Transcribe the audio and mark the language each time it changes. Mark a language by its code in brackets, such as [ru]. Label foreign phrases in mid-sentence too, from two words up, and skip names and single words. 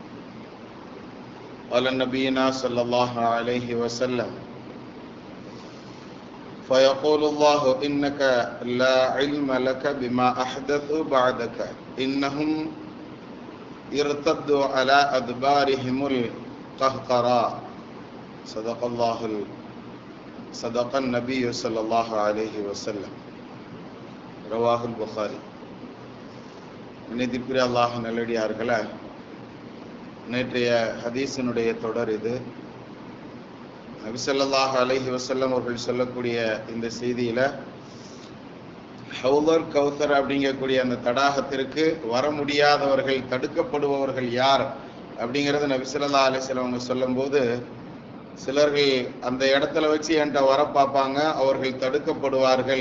[ar] قال نبينا صلى الله عليه وسلم: فيقول الله إنك لا علم لك بما أحدثوا بعدك إنهم ارتدوا على أدبارهم القهقراء. صدق النبي صلى الله عليه وسلم. رواه البخاري. [ta] நினைத்திற்குரிய அல்லாஹ் நல்லடியார்களே, நேற்றைய ஹதீஸினுடைய தொடர் இது. நபி [ar] صلى الله عليه وسلم [ta] அவர்கள் சொல்லக்கூடிய இந்த செய்தியில [ar] حوض الكوثر [ta] அப்படிங்கக்கூடிய அந்த தடாகத்திற்கு வர முடியாதவர்கள், தடுக்கப்படுபவர்கள் யார் அப்படிங்கிறத நபி [ar] صلى الله عليه وسلم [ta] அவங்க சொல்லும் போது, சிலர்கள் அந்த இடத்துல வச்சு என்கிட்ட வர பார்ப்பாங்க, அவர்கள் தடுக்கப்படுவார்கள்.